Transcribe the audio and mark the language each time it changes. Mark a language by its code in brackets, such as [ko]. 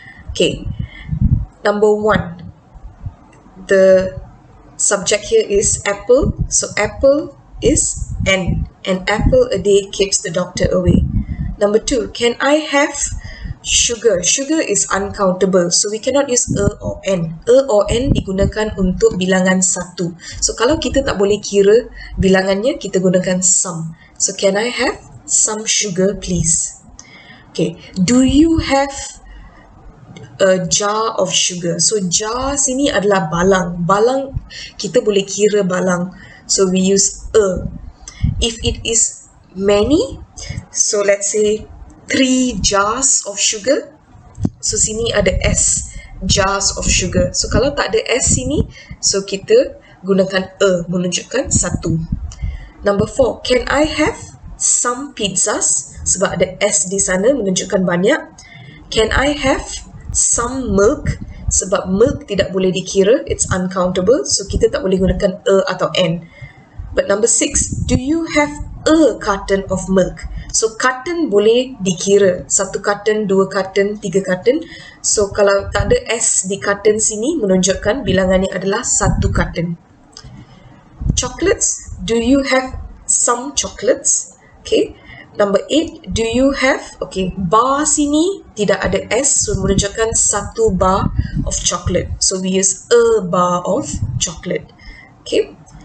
[en] Okay, number 1, the subject here is apple, so apple is an apple a day keeps the doctor away. Number 2, can I have sugar? Sugar is uncountable, so we cannot use a or n. [ms] A or n digunakan untuk bilangan satu. So kalau kita tak boleh kira bilangannya, kita gunakan some. [en] So can I have some sugar, please? Okay, do you have a jar of sugar? [ms] So jar sini adalah balang. Balang kita boleh kira balang, [en] so we use a. If it is many, so let's say 3 jars of sugar, so [ms] sini ada [en] S, jars of sugar. [ms] So kalau tak ada S sini, so kita gunakan a, menunjukkan satu. [en] Number 4, can I have some pizzas? [ms] Sebab ada S di sana menunjukkan banyak. [en] Can I have some milk? [ms] Sebab milk tidak boleh dikira, [en] it's uncountable, [ms] so kita tak boleh gunakan a atau n. [en] But number 6, do you have a carton of milk? [ms] So carton boleh dikira, 1 carton, 2 carton, 3 carton. So kalau tak ada S di carton sini, menunjukkan bilangannya adalah 1 carton. [en] Chocolates, do you have some chocolates? Okay. Number 8, do you have, okay, bar [ms] sini tidak ada [en] S, so [ms] menunjukkan [en] 1 bar of chocolate. So we use a bar of chocolate. Okay.